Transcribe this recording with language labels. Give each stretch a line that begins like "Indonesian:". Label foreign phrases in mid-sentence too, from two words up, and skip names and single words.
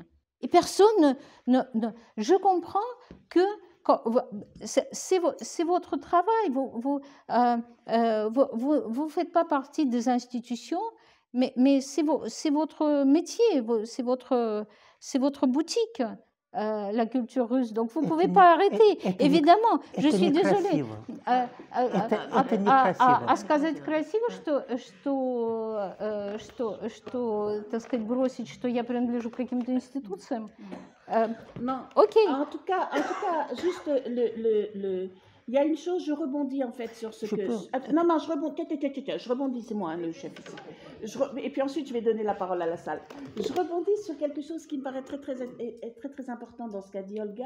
French: Et personne je comprends que c'est votre travail. Vous ne faites pas partie des institutions, mais c'est votre métier, c'est votre boutique. La culture russe. Donc, vous ne pouvez pas arrêter. Évidemment, je suis désolée.
Russian: А сказать красиво, что, так сказать, бросить, что я принадлежу к каким-то институциям?
French: Non.
Russian: Окей.
French: En tout cas, juste il y a une chose, je rebondis en fait sur ce Non, je rebondis, c'est moi, le chef ici. Et puis ensuite, je vais donner la parole à la salle. Je rebondis sur quelque chose qui me paraît très important dans ce qu'a dit Olga.